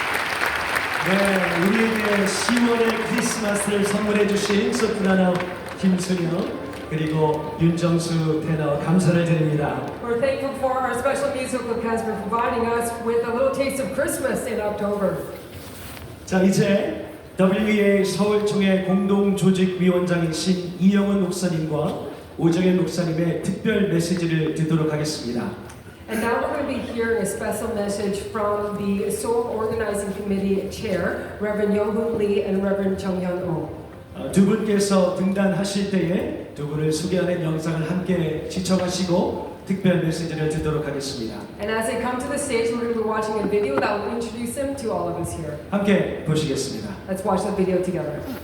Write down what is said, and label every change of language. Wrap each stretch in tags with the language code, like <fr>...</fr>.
<ko>10월의 크리스마스를 선물해 주신 소프라노 김수영 그리고 윤정수 테너 감사를 드립니다.</ko> <en>We're thankful for our special musical cast for providing us with a little taste of Christmas in October.</en> <ko>자, 이제 WEA 서울총회 공동조직위원장이신 이영훈 목사님과 오정현 목사님의 특별 메시지를 듣도록 하겠습니다.</ko> <en>And now we're going to be hearing a special message from the Seoul Organizing Committee Chair, Reverend Yohun Lee and Reverend Jung Hyun Oh.</en> <ko>두 분께서 등단하실 때에 두 분을 소개하는 영상을 함께 시청하시고 특별 메시지를 듣도록 하겠습니다.</ko> <en>And as they come to the stage, we're going to be watching a video that will introduce them to all of us here.</en> <ko>함께 보시겠습니다.</ko> <en>Let's watch the video together.</en>